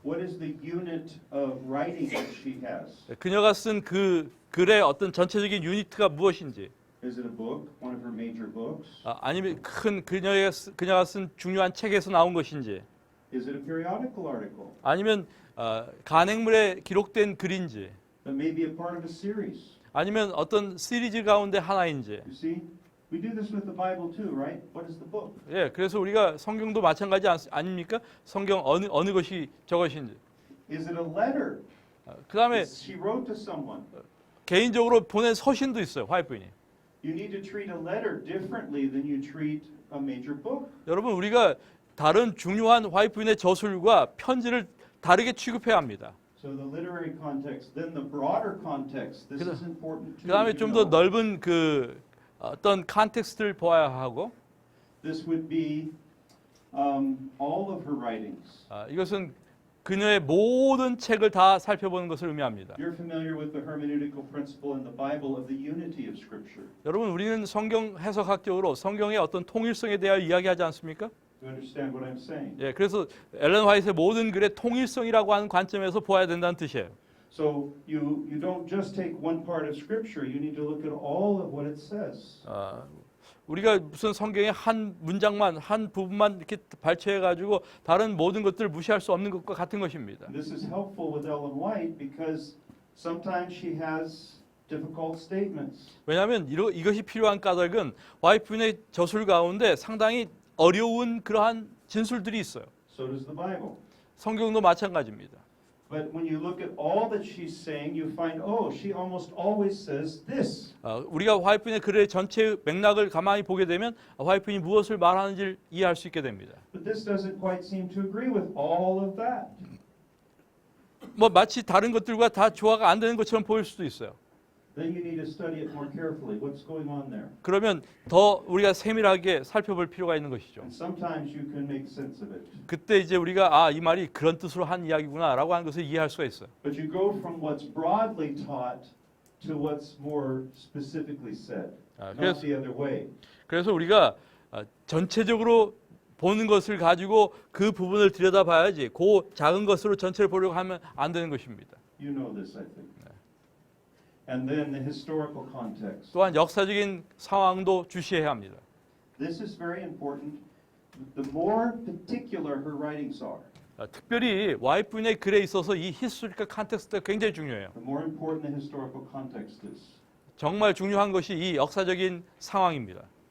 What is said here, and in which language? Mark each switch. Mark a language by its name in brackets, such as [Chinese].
[English] What is the unit of writing that she has? [Korean] 그녀가 쓴 그 글의 어떤 전체적인 유니트가 무엇인지. [English] Is it a book, one of her major books? [Korean] 아니면 큰 그녀가 쓴 중요한 책에서 나온 것인지. [English] Is it a periodical article? [Korean] 아니면 간행물에 기록된 글인지. [English] That may be a part of a series. [Korean] 아니면 어떤 시리즈 가운데 하나인지. [English] You see? We do this with the Bible too, right? What is the book? [Korean] 예, 그래서 우리가 성경도 마찬가지 아닙니까? 성경 어느 것이 저것인지. [English] Is it a letter? [Korean] 그다음에 [English] She wrote to someone. [Korean] 개인적으로 보낸 서신도 있어요. 화이트 부인이. [English] You need to treat a letter differently than you treat a major book. [Korean] 여러분 우리가 다른 중요한 화이트 부인의 저술과 편지를 다르게 취급해야 합니다. [English] So the literary context, then the broader context. This is important too. [Korean] 그다음에 [English] to [Korean] 좀 더 넓은 그 어떤 컨텍스트를 보아야 하고 [English] This would be all of her writings. [Korean] 이것은 그녀의 모든 책을 다 살펴보는 것을 의미합니다. [English] You're familiar with the hermeneutical principle in the Bible of the unity of Scripture. [Korean] 여러분 우리는 성경 해석학적으로 성경의 어떤 통일성에 대하여 이야기하지 않습니까? [English] You understand what I'm saying? [Korean] 예, 그래서 엘렌 화이트의 모든 글의 통일성이라고 하는 관점에서 보아야 된다는 뜻이에요. [English] So you don't just take one part of Scripture. You need to look at all of what it says. [Korean] 우리가 무슨 성경의 한 문장만 한 부분만 이렇게 발췌해 가지고 다른 모든 것들을 무시할 수 없는 것과 같은 것입니다. [English] This is helpful with Ellen White because sometimes she has difficult statements. [Korean] 왜냐하면 이것이 필요한 까닭은 화이트 부인의 저술 가운데 상당히 어려운 그러한 진술들이 있어요. [English] So does the Bible. [Korean] 성경도 마찬가지입니다. [English] But when you look at all that she's saying, you find, oh, she almost always says this. [Korean] 우리가 화이트 부인의 글의 전체 맥락을 가만히 보게 되면 화이트 부인이 무엇을 말하는지를 이해할 수 있게 됩니다. [English] But this doesn't quite seem to agree with all of that. [Korean] 뭐 마치 다른 것들과 다 조화가 안 되는 것처럼 보일 수도 있어요. [English] Then you need to study it more carefully. What's going on there? [Korean] 그러면 더 우리가 세밀하게 살펴볼 필요가 있는 것이죠. [English] And sometimes you can make sense of it. [Korean] 그때 이제 우리가 이 말이 그런 뜻으로 한 이야기구나라고 하는 것을 이해할 수가 있어요. [English] But you go from what's broadly taught to what's more specifically said. Not the other way. [Korean] 그래서 우리가 전체적으로 보는 것을 가지고 그 부분을 들여다봐야지 그 작은 것으로 전체를 보려고 하면 안 되는 것입니다. [English] You know this, I think. And then the historical context. [Korean] 또한 역사적인 상황도 주시해야 합니다. [English] This is very important. The more particular her writings are, [Korean] 특별히 화이트 부인의 글에 있어서 이 히스토리컬 컨텍스트가 굉장히 중요해요. [English] the more important the historical context is. [Korean] 정말 중요한 것이 이 역사적인 상황입니다.